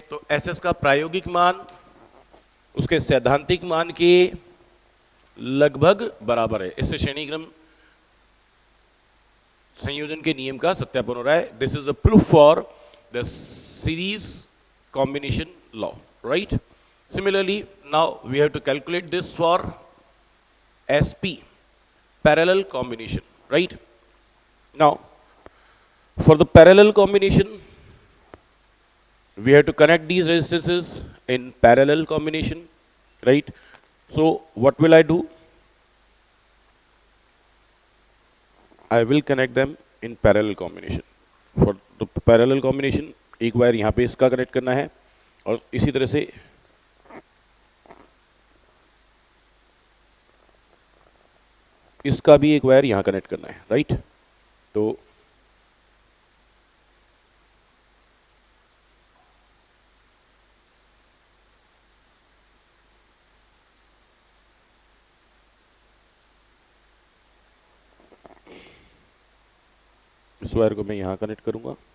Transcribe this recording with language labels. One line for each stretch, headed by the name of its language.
Hindi: तो SS का प्रायोगिक मान उसके सैद्धांतिक मान के लगभग बराबर है. इससे श्रेणी क्रम संयोजन के नियम का सत्यापन हो रहा है.
English: This is the proof for the series combination law, right? Similarly, now we have to calculate this for SP, parallel combination, right? Now, for the parallel combination, we have to connect these resistances in parallel combination, right? So what will I do? I will connect them in parallel combination. For the parallel combination,
Hindi: एक wire यहाँ पे इसका connect करना है और इसी तरह से इसका भी एक वायर यहाँ कनेक्ट करना है, राइट? तो इस वायर को मैं यहाँ कनेक्ट करूंगा।